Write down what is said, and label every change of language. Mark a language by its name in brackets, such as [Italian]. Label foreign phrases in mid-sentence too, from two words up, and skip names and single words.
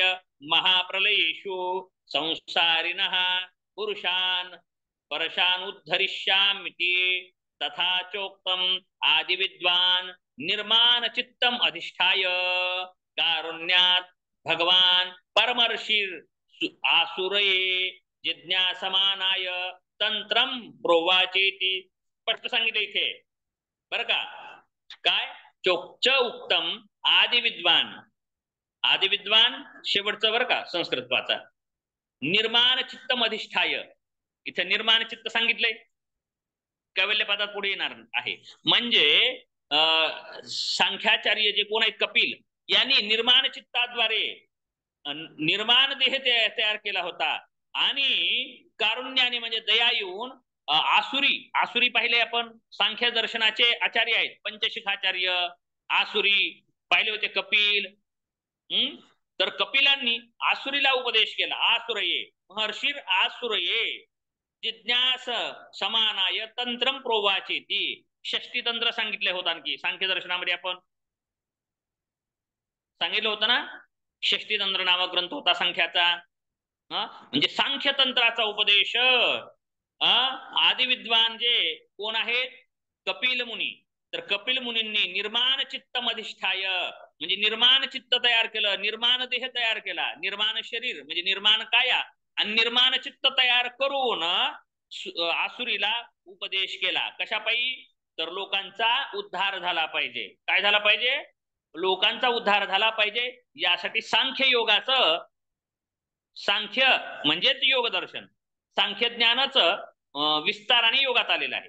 [Sanskrit] महाप्रलयेषु संसारिणः पुरुषान् परशानुद्धरिष्यामिति तथा चोक्तम आदि विद्वान निर्माण चित्तम अधिष्ठाय कारुण्यात् भगवान परमर्षिर आसुरये जिज्ञासमानाय तंत्रम प्रोवाचेति [Marathi] स्पष्ट सांगितले इथे बरं का. काय [Sanskrit] चोक्च उक्तम आदि विद्वान [Marathi] शेवटचं बरं का संस्कृत वाचा. [Sanskrit] निर्माण चित्तम अधिष्ठाय, [Marathi] इथे निर्माण चित्त सांगितलंय, कैवल्य पदात पुढे येणार आहे. म्हणजे सांख्याचार्य जे कोण आहेत कपिल यांनी निर्माण चित्ताद्वारे निर्माण देह तयार केला होता आणि कारुण्याने म्हणजे दया येऊन आसुरी पाहिले आपण, सांख्य दर्शनाचे आचार्य आहेत पंचशिखाचार्य, आसुरी पाहिले होते कपिल. तर कपिलांनी आसुरीला उपदेश केला. [Sanskrit] आसुरये महर्षीर आसुरये जिज्ञास समानाय तंत्रम प्रोवाचेती. [Marathi] षष्टी तंत्र सांगितले होत आणखी सांख्य दर्शनामध्ये आपण सांगितलं होतं ना. षष्टी तंत्र नामक ग्रंथ होता संख्याचा. म्हणजे सांख्य तंत्राचा उपदेश आदि विद्वान जे कोण आहेत कपिल मुनी. तर कपिल मुनींनी [Sanskrit] निर्माण चित्तम अधिष्ठाय [Marathi] म्हणजे निर्माण चित्त तयार केलं, निर्माण देह तयार केला, निर्माण शरीर म्हणजे निर्माण काया आणि निर्माण चित्त तयार करून आसुरीला उपदेश केला. कशापायी तर लोकांचा उद्धार झाला पाहिजे. काय झाला पाहिजे? लोकांचा उद्धार झाला पाहिजे. यासाठी सांख्य योगाचं, सांख्य म्हणजेच योग दर्शन, सांख्य ज्ञानाचं विस्ताराने योगात आलेलं आहे.